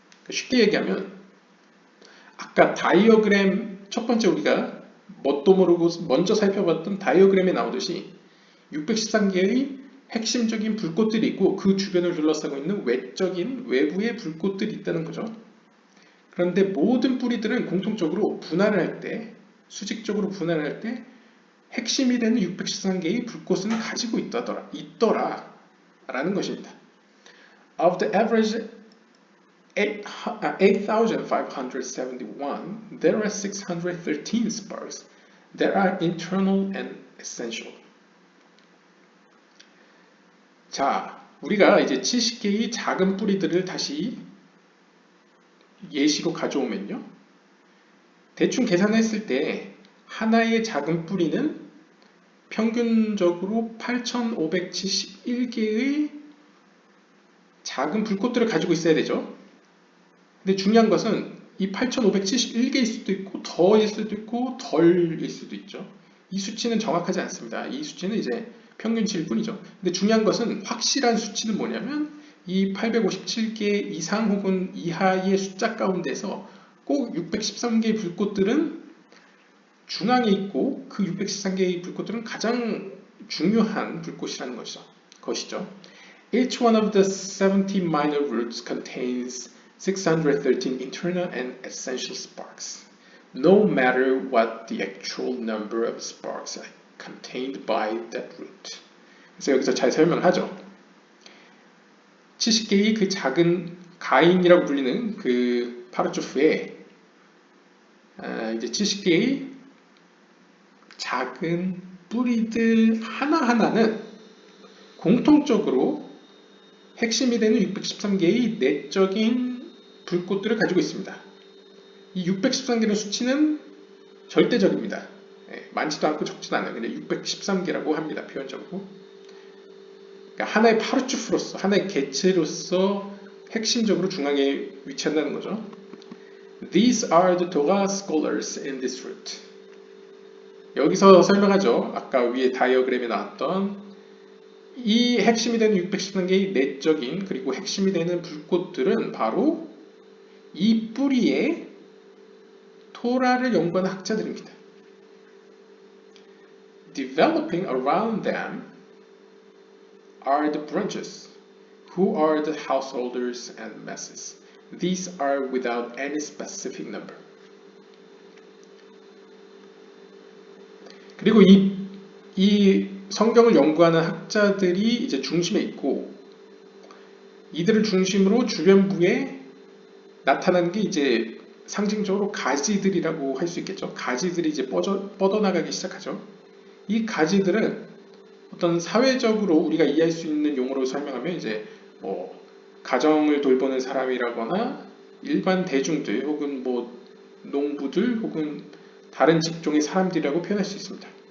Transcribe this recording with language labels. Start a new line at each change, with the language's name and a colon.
Korean: 쉽게 얘기하면 아까 다이어그램 첫 번째 우리가 뭣도 모르고 먼저 살펴봤던 다이어그램에 나오듯이 613개의 핵심적인 불꽃들이 있고 그 주변을 둘러싸고 있는 외부의 불꽃들이 있다는 거죠. 그런데 모든 뿌리들은 공통적으로 분할을 할 때, 수직적으로 분할을 할 때 핵심이 되는 613개의 불꽃은 가지고 있더라라는 것입니다.
English: Of the average 8,571, there are 613 sparks that are internal and essential.
Korean: 자, 우리가 이제 70개의 작은 뿌리들을 다시 예시로 가져오면요. 대충 계산했을 때 하나의 작은 뿌리는 평균적으로 8,571개의 작은 불꽃들을 가지고 있어야 되죠. 근데 중요한 것은 이 8,571개일 수도 있고 더일 수도 있고 덜일 수도 있죠. 이 수치는 정확하지 않습니다. 이 수치는 이제 평균치일 뿐이죠. 근데 중요한 것은 확실한 수치는 뭐냐면 이 857개 이상 혹은 이하의 숫자 가운데서 꼭 613개의 불꽃들은 중앙에 있고 그 613개의 불꽃들은 가장 중요한 불꽃이라는 것이죠.
English: Each one of the 70 minor roots contains 613 internal and essential sparks, no matter what the actual number of sparks contained by that root.
Korean: 그래서 여기서 잘 설명하죠. 70개의 그 작은 가인이라고 불리는 그 파르초프에 이제 70개의 작은 뿌리들 하나하나는 공통적으로 핵심이 되는 613개의 내적인 불꽃들을 가지고 있습니다. 이 613개의 수치는 절대적입니다. 많지도 않고 적지도 않아요. 근데 613개라고 합니다. 표현적으로. 그러니까 하나의 파르추프로서, 하나의 개체로서 핵심적으로 중앙에 위치한다는 거죠.
English: These are the Torah scholars in this root.
Korean: 여기서 설명하죠. 아까 위에 다이어그램에 나왔던 이 핵심이 되는 613개의 내적인 그리고 핵심이 되는 불꽃들은 바로 이 뿌리에 토라를 연구하는 학자들입니다.
English: Developing around them are the branches, who are the householders and masses. These are without any specific number.
Korean: 그리고 이 성경을 연구하는 학자들이 이제 중심에 있고 이들을 중심으로 주변부에 나타나는 게 이제 상징적으로 가지들이라고 할 수 있겠죠. 가지들이 이제 뻗어나가기 시작하죠. 이 가지들은 어떤 사회적으로 우리가 이해할 수 있는 용어로 설명하면 이제 뭐 가정을 돌보는 사람이라거나 일반 대중들 혹은 뭐 농부들 혹은 다른 직종의 사람들이라고 표현할 수 있습니다.